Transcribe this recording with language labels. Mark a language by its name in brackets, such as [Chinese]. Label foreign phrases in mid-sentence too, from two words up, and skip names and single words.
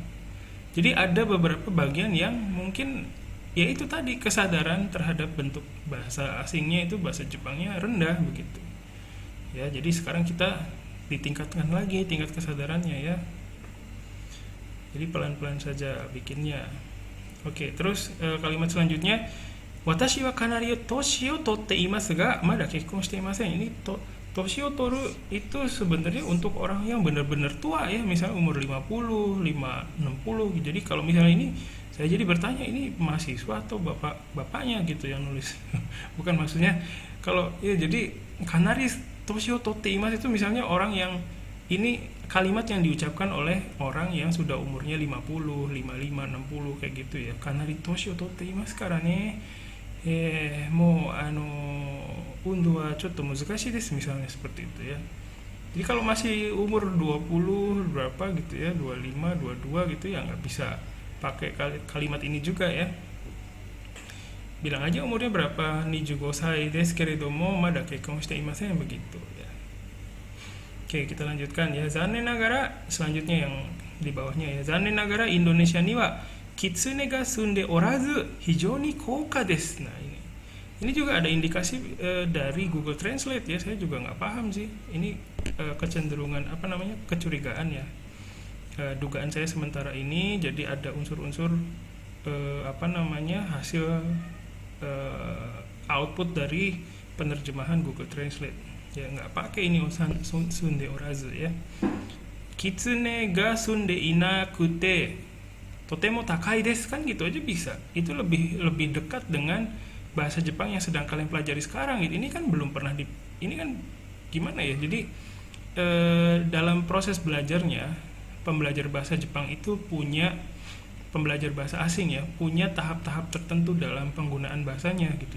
[Indonesian] Jadi ada beberapa bagian yang mungkin ya itu tadi, kesadaran terhadap bentuk bahasa asingnya itu, bahasa Jepangnya rendah begitu ya. Jadi sekarang kita ditingkatkan lagi tingkat kesadarannya ya, jadi pelan-pelan saja bikinnya. Oke, terus kalimat selanjutnya, [Japanese] 私はかなり年を取っていますがまだ結婚していません. [Indonesian] Ini [Japanese] 年を取る [Indonesian] itu sebenarnya untuk orang yang benar-benar tua ya, misalnya umur 50, 60. Jadi kalau misalnya ini saya jadi bertanya, ini mahasiswa atau bapaknya gitu yang nulis. Bukan, maksudnya kalau ya, jadi [Japanese] かなり年を取っています [Indonesian] itu misalnya orang yang, ini kalimat yang diucapkan oleh orang yang sudah umurnya 50, 55, 60 kayak gitu ya. [Japanese] かなり年を取っていますからね、もう運動はちょっと難しいです, [Indonesian] misalnya seperti itu ya. Jadi kalau masih umur 20 berapa gitu ya, 25, 22 gitu ya, nggak bisa pakai kalimat ini juga ya. Bilang aja umurnya berapa, [Japanese] 25ですけれどもまだ結婚していません, [Indonesian] begitu ya. Oke, kita lanjutkan ya. [Japanese] 残念ながら, [Indonesian] selanjutnya yang di bawahnya ya. [Japanese] 残念ながらインドネシアには狐が住んでおらず非常に高価です. [Indonesian] Nah, ini juga ada indikasi dari Google Translate ya. Saya juga nggak paham sih. Ini kecenderungan kecurigaan ya. Dugaan saya sementara ini, jadi ada unsur-unsur hasil output dari penerjemahan Google Translate. Ya nggak pakai ini [Japanese] 住んでおらず [Indonesian] ya. [Japanese] 狐が住んでいなくてとても高いです, [Indonesian] kan gitu aja bisa. Itu lebih dekat dengan bahasa Jepang yang sedang kalian pelajari sekarang gitu. Ini kan belum pernah ini kan gimana ya. Jadi dalam proses belajarnya, pembelajar bahasa Jepang itu pembelajar bahasa asing ya, punya tahap-tahap tertentu dalam penggunaan bahasanya gitu.